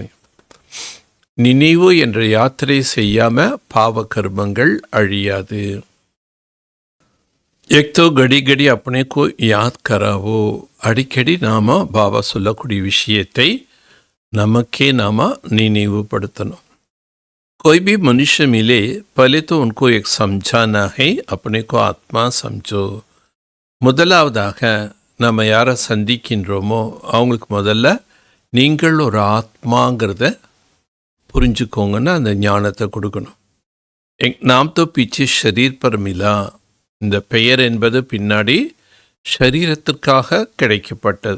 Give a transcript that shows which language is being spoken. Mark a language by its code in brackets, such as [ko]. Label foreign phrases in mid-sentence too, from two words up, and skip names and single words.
[ta] நினைவு என்ற யாத்திரை செய்யாம பாவ கர்மங்கள் அழியாது. [hi] एक तो घड़ी घड़ी अपने को याद कराओ. [ta] அடிக்கடி நாம பாபா சொல்லக்கூடிய விஷயத்தை நமக்கே நாம நினைவுபடுத்தணும். [hi] कोई भी मनुष्य मिले पहले तो उनको एक समझाना है, अपने को आत्मा समझो. [ta] முதலாவதாக நம்ம யாரை சந்திக்கின்றோமோ அவங்களுக்கு முதல்ல நீங்கள் ஒரு ஆத்மாங்கிறத புரிஞ்சுக்கோங்கன்னா அந்த ஞானத்தை கொடுக்கணும். [hi] नाम तो पीछे शरीर पर मिला. [ta] இந்த பெயர் என்பது பின்னாடி ஷரீரத்திற்காக கிடைக்கப்பட்டது.